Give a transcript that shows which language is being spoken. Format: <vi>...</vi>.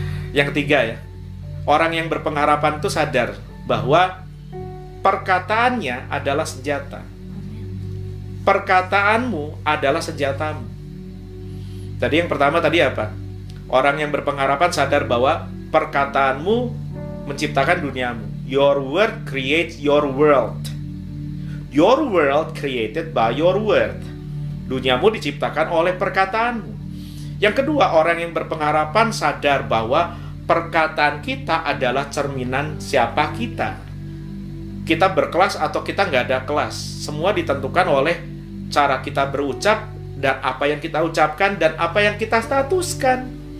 <id>Yang ketiga ya, orang yang berpengharapan itu sadar bahwa perkataannya adalah senjata. Perkataanmu adalah senjatamu. Tadi yang pertama tadi apa? Orang yang berpengharapan sadar bahwa perkataanmu menciptakan duniamu.</id> <en>Your word creates your world. Your world created by your word.</en> <id>Duniamu diciptakan oleh perkataanmu. Yang kedua, orang yang berpengharapan sadar bahwa perkataan kita adalah cerminan siapa kita. Kita berkelas atau kita nggak ada kelas. Semua ditentukan oleh cara kita berucap dan apa yang kita ucapkan dan apa yang kita statuskan.</id>